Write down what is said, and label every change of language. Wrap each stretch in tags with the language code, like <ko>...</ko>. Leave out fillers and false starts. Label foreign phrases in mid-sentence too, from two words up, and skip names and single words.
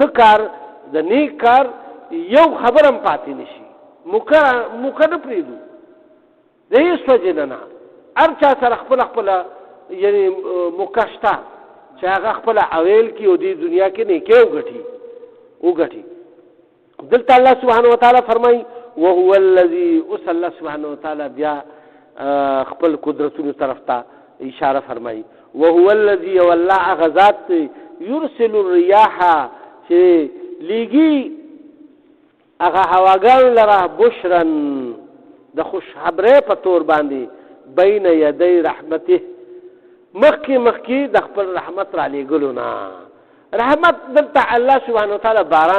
<ps>کار د نیک کار یو خبر هم پاتې نشي موقع نه پرېږدو د هېڅ وجې نه هر چا سره خپله یعنی موقع شته چې هغه خپله اویل کړي او دې دنیا کې نیکۍ وګټي دلته</ps> <ar>الله سبحانه وتعالی</ar> <ps>فرمایي</ps> <ar>وهو الذي</ar> <ps>اوس</ps> <ar>الله سبحانه وتعالی</ar> <ps>بیا خپل قدرتونو طرف ته اشاره فرمایي</ps> <ar>وهو الذي</ar> <ps>والله هغه ذات</ps> <ar>یرسل الرياح</ar> <ps>چې لیږي هغه هواګانو لره بشرن د خوشخبرۍ په طور باندې</ps> <ar>بین یدی رحمته</ar> <ps>مخکې د خپل رحمت را لیږلو نه رحمت دلته</ps> <ar>الله سبحانه وتعالی</ar> <ps>باران</ps>